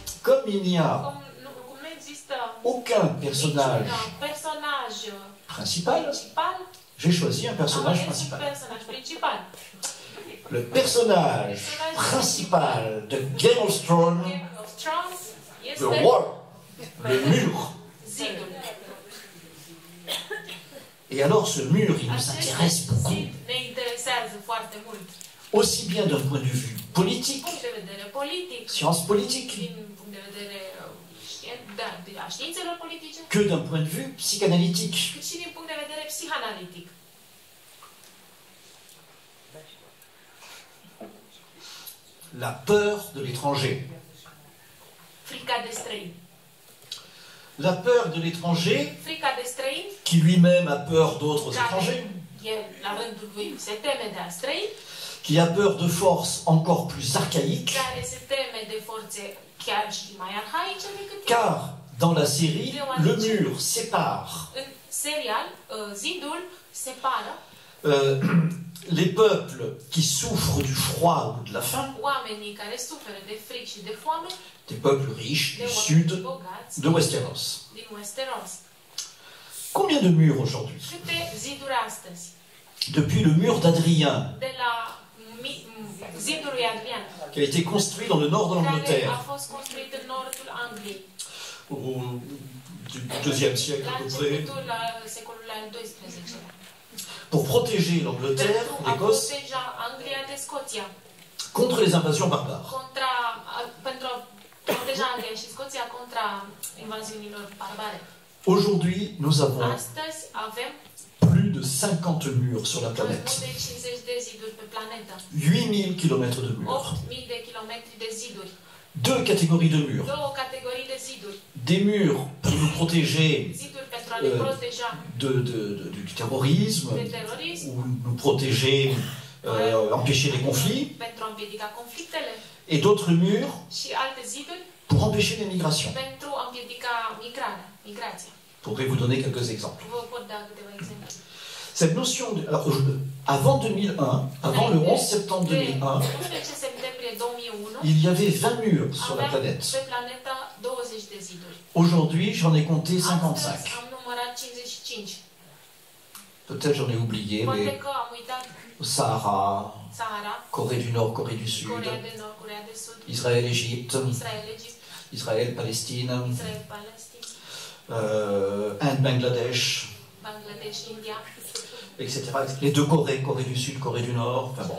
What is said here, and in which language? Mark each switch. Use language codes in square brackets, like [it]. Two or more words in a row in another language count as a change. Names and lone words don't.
[fr] comme il n'y a [ro] Cum nu există [fr] aucun personnage [ro] niciun personaj [fr] principal, [ro] principal, [fr] j'ai choisi un [ro] am [fr] personnage [ro] ales un [fr] principal. [ro] personaj principal. [fr] Le personnage principal de Game of Thrones, [ro] Game of Thrones [fr] le [ro] este [fr] wall, le mur. [ro] zidul. [fr] Et alors ce mur, il nous intéresse [ro] Acest [fr] beaucoup, [ro] zid ne interesează foarte mult. [fr] aussi bien d'un point de vue politique, [ro] Punct de vedere politic, [fr] sciences politiques, [ro] din punct de vedere a științelor politice, [fr] que d'un point de vue psychanalytique. [ro] cât și din punct de vedere psihanalitic. [fr] La peur de l'étranger. [ro] Frica de străini. [fr] La peur de l'étranger, [ro] Frica de străini, [fr] qui lui-même a peur d'autres [ro] care [fr] étrangers, [ro] el, la rândul lui, se teme de a străini, [fr] qui a peur de forces encore plus archaïques, [ro] care se teme de forțe chiar și mai arhaice decât el. [fr] car dans la série, le mur sépare [ro] În serial, zidul separă [fr] les peuples qui souffrent du froid ou de la faim, [ro] oamenii care suferă de fric și de foame, [fr] des peuples riches [ro] de [fr] du [ro] oameni [fr] sud [ro] bogați [fr] de Westeros. [ro] din Westeros. [fr] Combien de murs aujourd'hui? [ro] Câte ziduri astăzi? [fr] Depuis le mur d'Adrien, [ro] De la zidul lui Adrian, [fr] qui a été construit dans le nord de [ro] care a [fr] l'Angleterre, [ro] fost construit în nordul Angliei, [fr] du IIe siècle [ro] la [fr] à peu près, [ro] începutul secolului al XII-lea, [fr] pour protéger l'Angleterre, [ro] pentru a [fr] l'Écosse, [ro] proteja Anglia de Scoția, [fr] contre les invasions barbares. [ro] pentru a proteja Anglia și Scoția contra invaziunilor barbare. [fr] Aujourd'hui, nous avons [ro] Astăzi avem [fr] plus de 50 murs sur la [ro] mai [fr] planète. [ro] mult de 50 de ziduri pe planetă, [fr] 8000 km de murs. [ro] 8.000 de kilometri de ziduri, [fr] Deux catégories de murs. [ro] două categorii de ziduri, [fr] Des murs pour nous protéger [ro] ziduri pentru a ne proteja [fr] du terrorisme, [ro] de terorism, [fr] ou nous protéger, empêcher les conflits, [ro] pentru a împiedica conflictele, [fr] et d'autres murs [ro] și alte ziduri [fr] pour empêcher les migrations. [ro] pentru a împiedica migrația. [fr] Je pourrais vous donner quelques exemples. [ro] Vă pot da câteva exemple. [fr] Cette notion de... Alors, avant 2001, avant le 11 septembre 2001, [ro] 11 septembrie 2001, [fr] il y avait 20 murs sur la [ro] aveam [fr] planète. [ro] pe planeta 20 de ziduri. [fr] Aujourd'hui, j'en ai compté [ro] Astăzi 55. am numărat 55. [fr] Peut-être j'en ai oublié, [ro] Poate [fr] mais [ro] că am uitat [fr] Sahara, [ro] Sahara, [fr] Corée du Nord, Corée du Sud, [ro] Coreea de Nord, Coreea de Sud, [fr] Israël, Égypte, [ro] Israel, Egipt, [fr] Israël, Palestine, [ro] Israel, Palestina, [fr] Inde, Bangladesh, [ro] Bangladesh, India, [fr] etc. Les deux Corées, Corée du Sud, Corée du Nord, enfin bon.